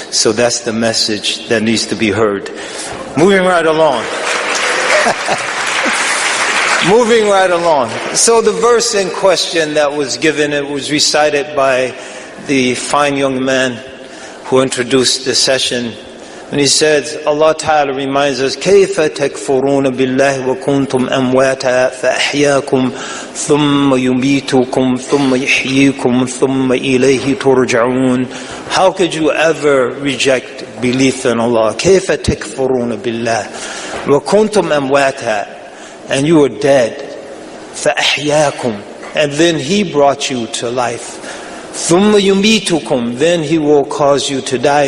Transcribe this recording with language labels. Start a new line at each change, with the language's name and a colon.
English: So that's the message that needs to be heard. Moving right along. Moving right along. So the verse in question that was given, it was recited by the fine young man who introduced the session. And he says, Allah Ta'ala reminds us,
Arabic: كَيْفَ تَكْفُرُونَ بِاللَّهِ وَكُنْتُمْ أَمْوَاتًا فَأَحْيَاكُمْ ثُمَّ يُمِيتُكُمْ ثُمَّ يُحْيِيكُمْ ثُمَّ إِلَيْهِ تُرْجَعُونَ.
English: How could you ever reject belief in Allah?
Arabic: كَيْفَ تَكْفُرُونَ بِاللَّهِ وَكُنْتُمْ أَمْوَاتًا.
English: And you were dead.
Arabic: فَأَحْيَاكُمْ.
English: And then He brought you to life.
Arabic: ثُمَّ يُمِيتُكُمْ. Then He will cause you to die.